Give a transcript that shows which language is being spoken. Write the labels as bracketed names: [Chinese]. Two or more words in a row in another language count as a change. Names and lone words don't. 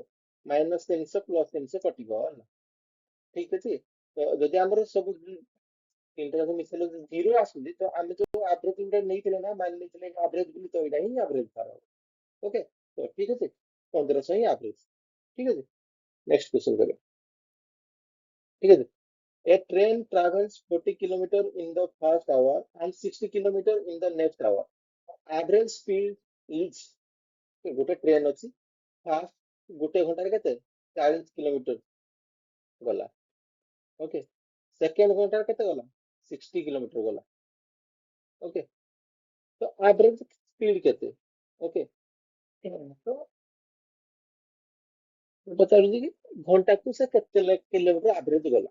[Odia] -300 +300 କଟିବ ହେଲା। ଠିକ ଅଛି, ତ ଯଦି ଆମର ସବୁ ତିନିଟା ଯାକ ମିଶେଇଲେ 0 ଆସୁଛି, ତ ଆମେ ଯୋଉ ଆଭରେଜ ନେଇଥିଲେ ନା ମାନି ନେଇଥିଲେ ଆଭରେଜ ବୋଲି, ତ ଏଇଟା ହିଁ ଆଭରେଜ ତାର ହବ। ଓକେ, ତ ଠିକ ଅଛି, 1500 ହିଁ ଆଭରେଜ। ଠିକ ଅଛି, ନେକ୍ସଟ [Hindi] क्वेश्चन करें। ठीक है, [English] a train travels 40 kilometer in the first hour and 60 kilometer in the next hour. Average speed [Odia] ଇଚ୍ ଗୋଟେ ଟ୍ରେନ ଅଛି, ଫାଷ୍ଟ ଗୋଟେ ଘଣ୍ଟାରେ କେତେ 40 କିଲୋମିଟର ଗଲା। ଓକେ, ସେକେଣ୍ଡ ଘଣ୍ଟାରେ କେତେ ଗଲା 60 କିଲୋମିଟର ଗଲା। ଓକେ, ତ ଆଭରେଜ ସ୍ପିଡ କେତେ? ଓକେ, ତ ମୁଁ ପଚାରୁଛି କି ଘଣ୍ଟାକୁ ସେ କେତେ କିଲୋମିଟର ଆଭରେଜ ଗଲା।